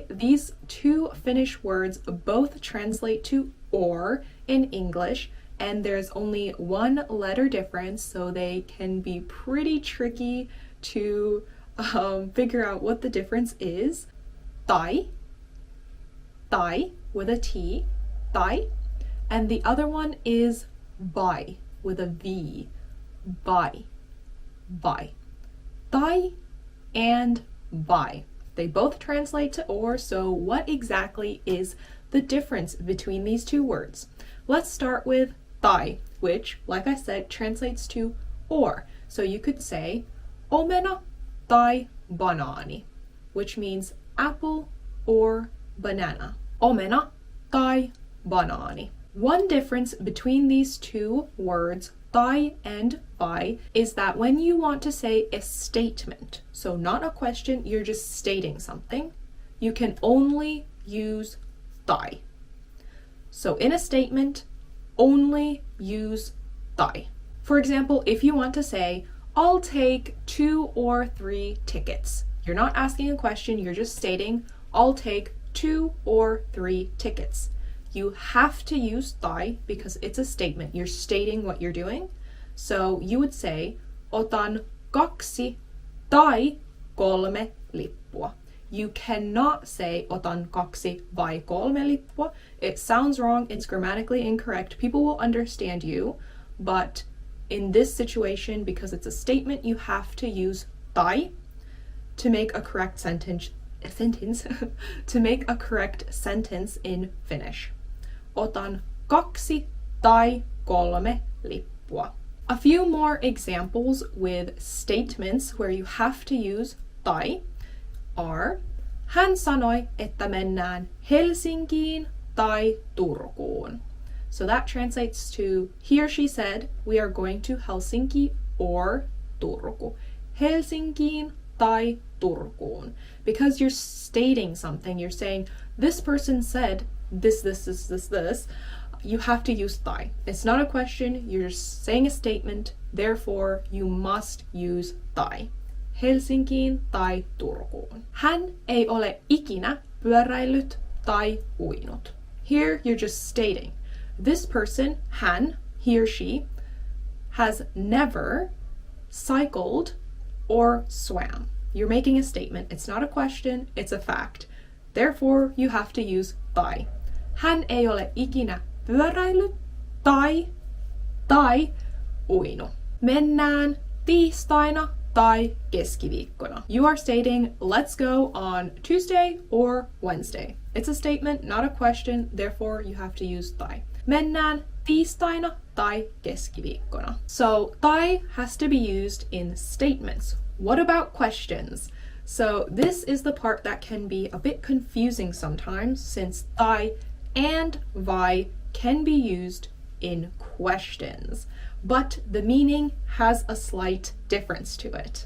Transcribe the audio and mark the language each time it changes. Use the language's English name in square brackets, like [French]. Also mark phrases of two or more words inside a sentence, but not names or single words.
[English] These two Finnish words both translate to or in English, and there's only one letter difference, so they can be pretty tricky to figure out what the difference is. Tai with a T, tai, and the other one is vai with a V, vai. Tai and vai. They both translate to or, so what exactly is the difference between these two words? Let's start with tai, which, like I said, translates to or. So you could say [Finnish] omena tai banaani, [English] which means apple or banana. [Finnish] Omena tai banaani. [English] One difference between these two words, tai and vai, is that when you want to say a statement, so not a question, you're just stating something, you can only use tai. So in a statement, only use tai. For example, if you want to say, I'll take 2 or 3 tickets. You're not asking a question, you're just stating, I'll take 2 or 3 tickets. You have to use tai because it's a statement. You're stating what you're doing. So you would say, [Finnish] otan 2 tai 3 lippua. [English] You cannot say [Finnish] otan 2 vai 3 lippua. [English] It sounds wrong, it's grammatically incorrect. People will understand you, but in this situation, because it's a statement, you have to use tai to make a correct sentence to make a correct sentence in Finnish. [Finnish] Otan 2 tai 3 lippua. [English] A few more examples with statements where you have to use tai are: [Finnish] hän sanoi, että mennään Helsinkiin tai Turkuun. [English] So that translates to, he or she said, we are going to Helsinki or Turku. [Finnish] Helsinkiin tai Turkuun. [English] Because you're stating something, you're saying, this person said this, you have to use tai. It's not a question, you're just saying a statement, therefore you must use tai. [Finnish] Helsinkiin tai Turkuun. Hän ei ole ikinä pyöräillyt tai uinut. [English] Here you're just stating, this person, hän, he or she, has never cycled or swam. You're making a statement. It's not a question, it's a fact. Therefore, you have to use tai. [Finnish] Hän ei ole ikinä pyöräillyt tai uinut. Mennään tiistaina tai keskiviikkona. [English] You are stating, let's go on Tuesday or Wednesday. It's a statement, not a question, therefore you have to use tai. [Finnish] Mennään tiistaina tai keskiviikkona. [English] So tai has to be used in statements. What about questions? So this is the part that can be a bit confusing sometimes, since tai and vai can be used in questions, but the meaning has a slight difference to it.